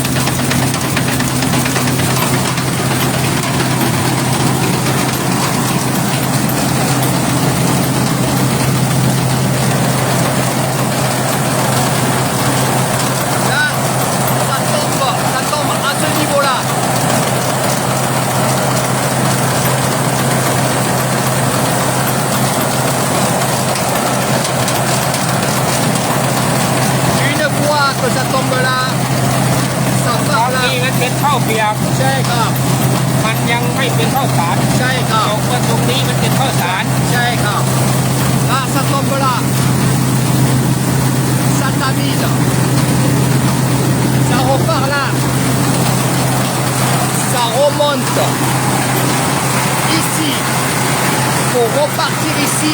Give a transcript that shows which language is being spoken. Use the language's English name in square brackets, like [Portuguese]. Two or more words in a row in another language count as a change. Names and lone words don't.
[French] Là, ça tombe à ce niveau-là. Que ça tombe là, ça part là. [Thai] นี่มันเป็นข้าวเปียก ใช่ครับ มันยังไม่เป็นข้าวสาร ใช่ครับ เอาว่าตรงนี้มันเป็นข้าวสาร ใช่ครับ [French] Là, ça tombe là. Ça tamine. Ça repart là. Ça remonte. Ici. Pour repartir ici.